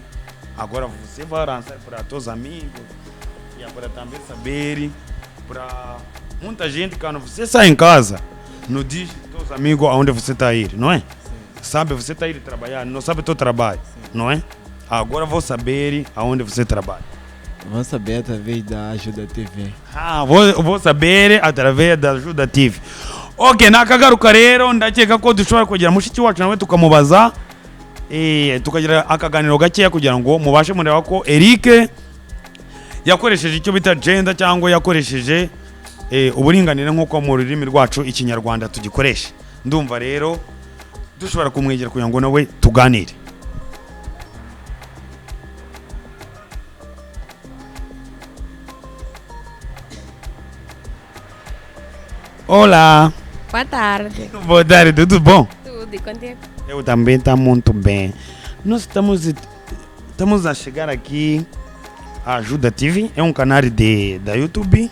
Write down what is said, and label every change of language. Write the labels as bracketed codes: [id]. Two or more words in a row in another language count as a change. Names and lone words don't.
[pt] Agora você vai lançar para teus amigos e para também saber para muita gente que quando você sai em casa não diz teus amigos aonde você está a ir, não é? Sim. Sabe você está a ir trabalhar, não sabe teu trabalho, sim, não é? Agora vou saber aonde você trabalha. Vou saber através da Ajuda TV. Vou saber através da Ajuda TV. [rw] Ok, nakagaruka rero ndakeka ko dushobora kugira mushiki wacu nawe tukamubaza tukagira akaganiro gakeya kugira ngo mubashe mureba ko Eric yakoresheje icyo bita gender cyangwa yakoresheje uburinganire nk'uko mu rurimi rwacu ikinyarwanda tugikoresha. Ndumva rero dushobora kumwegera kugira ngo nawe tuganire. [pt] Olá. Boa tarde. Boa tarde, tudo bom? Tudo, e contigo? Eu também estou muito bem. Nós estamos a chegar aqui a Ajuda TV, é um canal da YouTube.